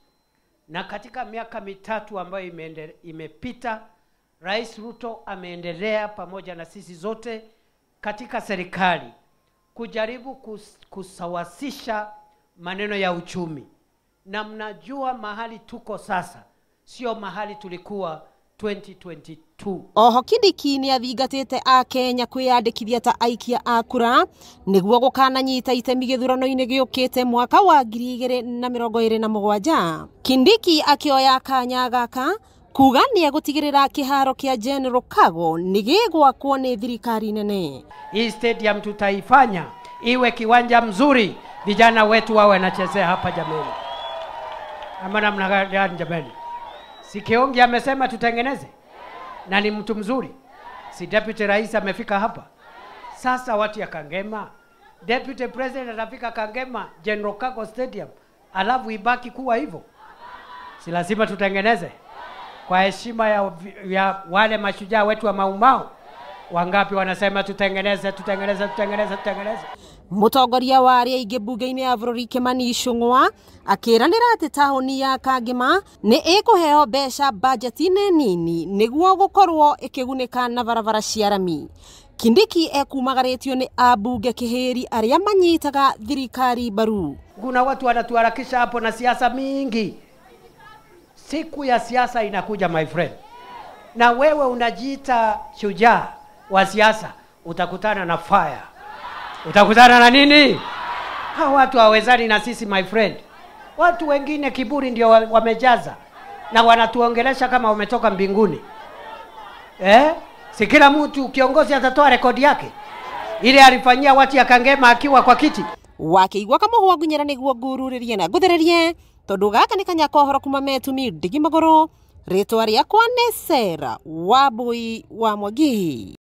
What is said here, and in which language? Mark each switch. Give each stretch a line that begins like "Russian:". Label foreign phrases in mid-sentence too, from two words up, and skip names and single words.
Swahili: Na katika miaka mitatu ambayo imepita, Rais Ruto ameendelea pamoja na sisi zote katika serikali kujaribu kusawasisha maneno ya uchumi. Na mnajua mahali tuko sasa sio mahali tulikuwa 2022.
Kikuyu: Oho Kindiki nĩ athingatĩte Akenya kwĩyandĩkithia ta aikia a kura nĩguo gũkananyita itemi gĩthurano-inĩ gĩũkĩte mwaka wa 2027. Kindiki akĩoya kanya gaka kuga nĩ egũtigĩrĩra kĩharo kĩa General Kago nĩ gĩgwakwo nĩ thirikari nene.
Swahili: Hii stadium tutaifanya iwe kiwanja mzuri, vijana wetu wawe wanachezea hapa jameni. Ama namna gani jameni? Si Kiongi amesema tutengeneze? Na ni mtu mzuri. Si Deputy Rais amefika hapa? Sasa watu ya Kangema,
English: Deputy President
Swahili: atafika Kangema, General Kago Stadium, alafu ibaki kuwa hivyo? Si lazima tutengeneze? Kwa heshima ya wale mashujaa wetu wa Maumau, wangapi wanasema tutengeneze?
Kikuyu: Mũtongoria wa arĩa aingĩ bunge-inĩ ya bũrũri Kimani Ichung'wa akĩranĩra atĩ taũni ya Kangema nĩ ĩkũheo mbeca budget-inĩ nini nĩguo gũkorwo ĩkĩgunĩka na barabara cia rami. Kindiki ekumagarĩtio nĩ ambunge kĩhĩri arĩa manyitaga thirikari mbaru.
Swahili: Kuna watu wanatuharakisha hapo na siasa mingi. Siku ya siasa inakuja
English: my friend.
Swahili: Na wewe unajiita shujaa wa siasa, utakutana na fire. Utakutana na nini? Hawa watu hawezani na sisi
English: my friend.
Swahili: Watu wengine kiburi ndio wamejaza na wanatuongelesha kama wametoka mbinguni. Si kila mtu kiongozi atatoa rekodi yake ile alifanyia watu ya Kangema akiwa kwa kiti.
Kikuyu: Wakĩigua kamũhwa ngunyera nĩguo ngururĩrie na nguthererie tondũ gaka nĩ kanyakohoro kuma Metumi Ndigi Magũrũ. Rĩtwa rĩakwa nĩ Sarah Wambui wa Mwangi.